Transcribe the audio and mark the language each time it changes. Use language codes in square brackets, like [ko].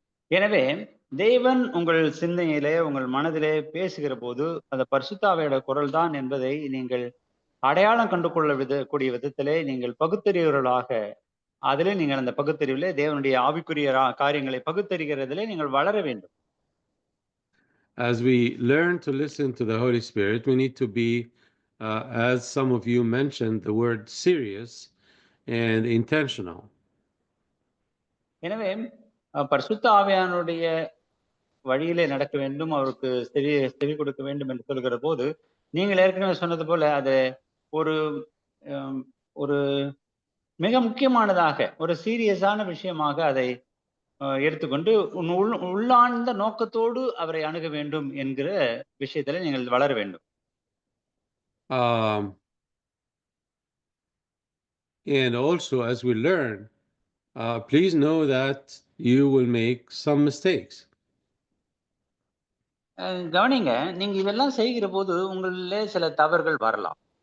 [ta] எனவே தேவன் உங்கள் சிந்தனையிலே, உங்கள் மனதிலே பேசுகிற போது அந்த பரிசுத்தாவியோட குரல் தான் என்பதை நீங்கள் அடையாளம் கண்டு கொள்ள கூடிய விதத்திலே நீங்கள் பகுத்தறிவர்களாக அதிலே நீங்கள் அந்த பகுத்தறிவிலே தேவனுடைய ஆவிக்குரிய காரியங்களை பகுத்தறிகிறதிலே நீங்கள் வளர வேண்டும். [en] As we learn to listen to the Holy Spirit, we need to be, as some of you mentioned, the word serious and intentional. [ta] எனவே பரிசுத்த ஆவியானுடைய வழியிலே நடக்க வேண்டும், அவருக்கு செவி கொடுக்க வேண்டும் என்று சொல்கிற போது, நீங்கள் ஏற்கனவே சொன்னது போல அது ஒரு ஒரு மிக முக்கியமானதாக, ஒரு சீரியஸான விஷயமாக அதை எடுத்துக்கொண்டு உள்ளார்ந்த நோக்கத்தோடு அவரை அணுக வேண்டும் என்கிற விஷயத்துல நீங்கள் வளர வேண்டும். [en] And also, as we learn, please know that you will make some mistakes. [ta] கவனிங்க, நீங்க இதெல்லாம் செய்கிற போது உங்களிலே சில தவறுகள் வரலாம்.